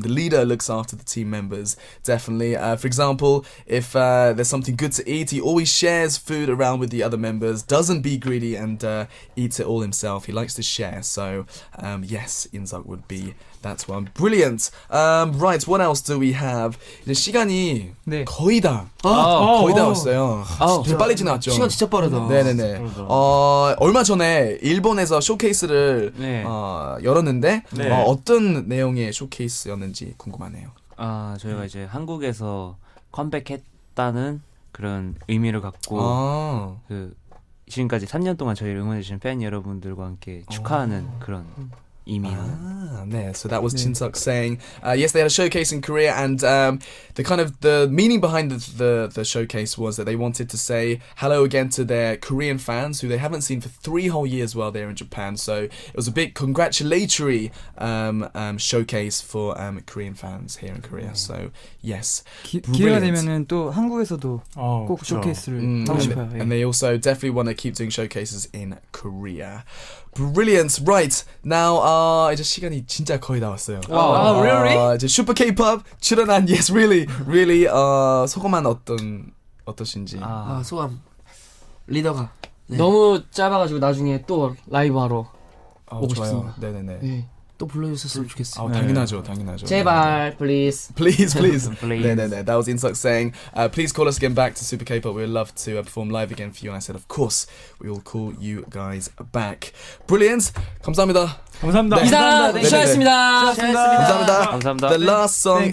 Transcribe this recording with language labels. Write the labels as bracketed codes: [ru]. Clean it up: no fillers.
[en] The leader looks after the team members. Definitely. For example, if there's something good to eat, he always shares food around with the other members. Doesn't be greedy and eats it all himself. He likes to share. So yes, Inzok would be that one. Brilliant. Right. What else do we have? [ko] 이제 시간이 거의 다 왔어요. 진짜 빨리 지나왔죠. 시간 진짜 빠르다. 네네네. 얼마 전에 일본에서 쇼케이스를 열었는데 어떤 내용의 쇼케이스였는지 궁금하네요. 저희가 이제 한국에서 컴백했다는 그런 의미를 갖고 지금까지 3년 동안 저희를 응원해주신 팬 여러분들과 함께 축하하는 그런 이민호. [en] There. So that was Chin-Suk saying, yes, they had a showcase in Korea, and the meaning behind the showcase was that they wanted to say hello again to their Korean fans who they haven't seen for 3 whole years while they're in Japan. So it was a big congratulatory showcase for Korean fans here in Korea. So yes, [ko] 기회가 되면은 또 한국에서도 꼭 쇼케이스를 하고 싶어요. [en] And they also definitely want to keep doing showcases in Korea. Brilliant. Right. [ko] Now 이제 시간이 진짜 거의 다 왔어요. [en] Wow, really? [ko] 이제 슈퍼 K-pop 출연한 yes, really 소감은 어떠신지. 소감 리더가 너무 짧아가지고 나중에 또 라이브 하러 오고 좋아요. 싶습니다. 네네네. 네. 또 불러주셨으면 좋겠어요. 당연하죠. 제발, please. [en] Please. Please. [ko] 네네네. [en] That was Insuk saying, please call us again back to Super K-pop. We'd love to perform live again for you. And I said, of course, we will call you guys back. [ko] Brilliant. 감사합니다. 감사합니다. 이상 시작했습니다. [en] 감사합니다. The last song